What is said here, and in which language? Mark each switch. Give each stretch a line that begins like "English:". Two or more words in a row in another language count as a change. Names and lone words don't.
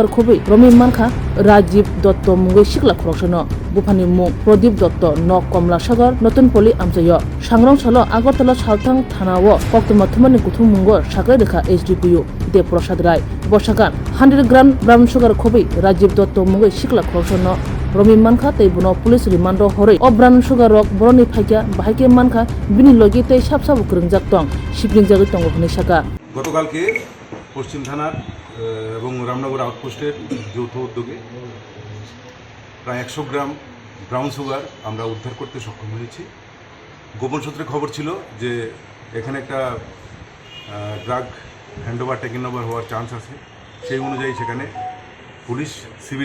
Kok Borok: खबि रमि मानखा राजीव दत्त मुंगो सिकला खरकसनो बुफानि मुं प्रदीप दत्त न कमला सागर नतुनपल्ली आमचायो सांग्रां सालो आगरतला सालथां थानाओ कक्तमा थुमानि कुथुम मुंगो सागै रेखा एसडीपीओ देव प्रसाद राय बसागान 100 ग्राम
English: brown sugar
Kok Borok: खबि राजीव दत्त मुंगो सिकला खरकसनो रमि मानखा तैबुनो
English: police remand
Kok Borok: हरै ओ
English: brown sugar
Kok Borok: रक बरनि फाइका बाहायके मानखा बिनि लगे तै साबसाबु करंजाक दं शिपलिं जागै दंग हनै शाखा
Bangla: গতকালকে পশ্চিম থানার এবং রামনগর আউটপোস্টের যৌথ উদ্যোগে প্রায় 100 গ্রাম
English: brown sugar
Bangla: আমরা উদ্ধার করতে সক্ষম হয়েছি। গোপন সূত্রে খবর ছিল যে এখানে একটা
English: drug handover taking over
Bangla: হওয়ার চান্স আছে, সেই অনুযায়ী সেখানে
English: police civil